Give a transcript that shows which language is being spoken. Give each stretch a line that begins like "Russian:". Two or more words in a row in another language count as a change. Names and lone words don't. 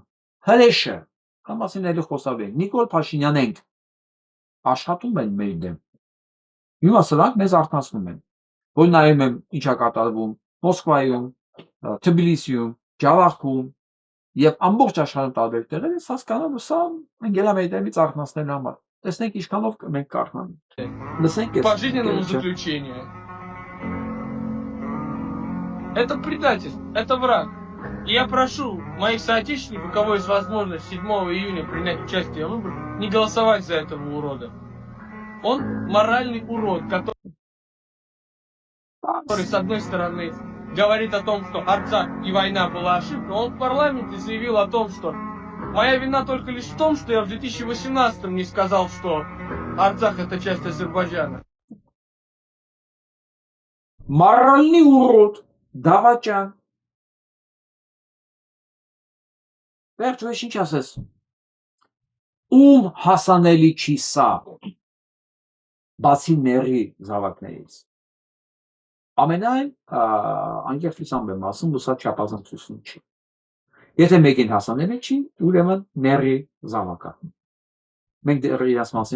Armenian: հրեշը, համասին էլի խոսավ ենք, Նիկոլ Փաշինյան ենք, աշխատում են մեր դեմ։ Հիմա սրանք մեզ արթնացնում են, որ նայում եմ ինչա կատարվում Մոսկվայում, Թբիլիսիում, Ջավախքում եւ ամբողջ աշխարհում տարբեր տեղեր ես հասկանում, որ սա ընկելա մեր դեմից արթնացնելու համար։ Տեսնենք ինչքանով մենք կարթնանանք։ Լսենք
Russian: По жизненному заключению. Это предательство, это враг. И я прошу моих соотечественников, у кого есть возможность 7 июня принять участие в выборах, не голосовать за этого урода. Он моральный урод, который с одной стороны говорит о том, что Арцах и война была ошибкой, он в парламенте заявил о том, что моя вина только лишь в том, что я в 2018 не сказал, что Арцах это часть Азербайджана. моральный урод,
Armenian: դավաճան։ Վերջ ոչ ինչ ասես։ Ում հասանելի չի սա, բացի ների զավակներից։ Ամենայն անկեղծությամբ եմ ասում, որ սա չափազանցություն չի։ Եթե մեկին հասանելի չի, ուրեմն ների զավակա։ Մենք դեռ իրաց մասին